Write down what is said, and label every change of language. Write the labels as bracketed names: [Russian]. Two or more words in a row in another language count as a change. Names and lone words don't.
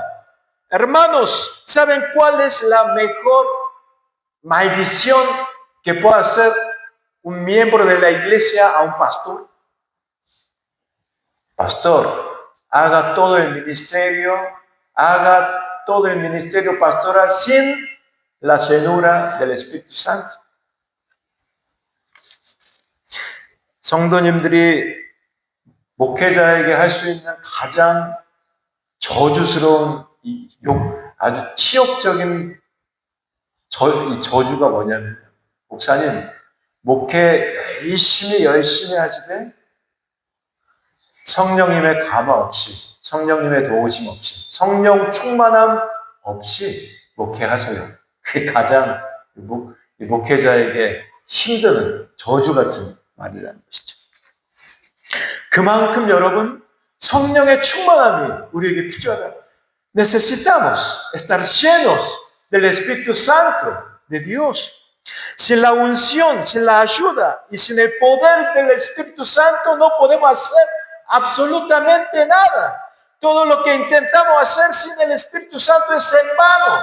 [Spanish] Hermanos, ¿saben cuál es la mejor maldición que puede hacer un miembro de la iglesia a un pastor? Pastor, haga todo el ministerio pastoral sin la llenura del Espíritu Santo. [Korean] 성도님들이 목회자에게 할 수 있는 가장 저주스러운 아주 치욕적인 저주가 뭐냐면, 목사님 목회 열심히 하시되 성령님의 감화 없이, 성령님의 도우심 없이, 성령 충만함 없이 목회하세요. 그게 가장 목회자에게 힘든 저주 같은 말이라는 것이죠. 그만큼 여러분, 성령의 충만함이 우리에게 필요하다. [Spanish] Necesitamos estar llenos del Espíritu Santo de Dios. Sin la unción, sin la ayuda y sin el poder del Espíritu Santo no podemos hacer absolutamente nada. Todo lo que intentamos hacer sin el Espíritu Santo es en vano.